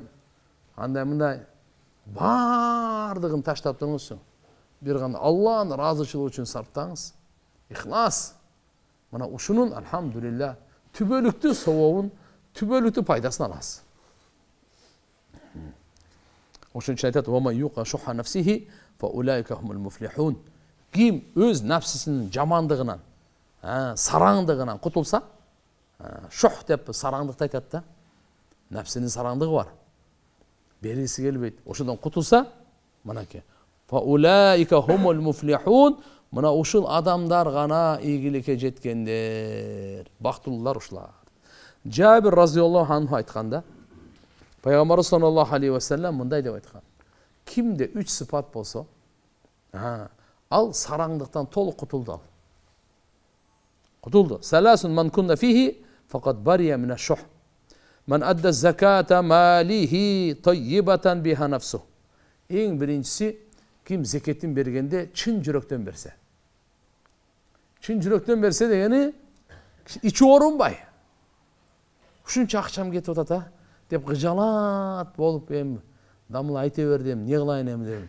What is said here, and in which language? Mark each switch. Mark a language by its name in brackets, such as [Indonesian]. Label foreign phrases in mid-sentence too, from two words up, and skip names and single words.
[Kyrgyz] Андай мындай баардыгын таштап туруңузчу. Бир гана Алланын ыраазычылыгы үчүн сарптаңыз. Ихлас. Мына ушунун алхамдулилlah түбөлүктүү сообун, түбөлүктүү пайдасын аласыз. Ошон үчүн айтат: [Arabic] "ومن يوق شح نفسه فأولئك هم المفلحون." [Kyrgyz] Ким өз нафсисинин жамандыгынан, сараңдыгынан кутулса, шух деп сараңдыкты айтат да. Нафсинин сараңдыгы бар. Бергиси келбейт. Ошондон кутулса, мынакей. [Arabic] فأولئك هم المفلحون. [Kyrgyz] Мына ушул адамдар гана ийгиликке жеткендер. Бактылуулар ушулар. Жабир [Arabic] رضي الله عنه [Kyrgyz] айтканда, Пайгамбар [Arabic] صلى الله عليه وسلم [Kyrgyz] мындай деп айткан: Кимде 3 сыпат болсо, ал сараңдыктан толук кутулду ал. Кутулду. [Arabic] ثلاث من كن فيه فقد برئ من الشح من أدى زكاة ماله طيبة بها نفسه. [Kyrgyz] Эң биринчиси, ким зекетин бергенде чын жүрөктөн берсе. Чын жүрөктөн берсе дегени ичи оорунбай. Ушунча акчам кетип атат деп кыжалат болуп эми дамыл айта бердим, эмне кылайын эми деп.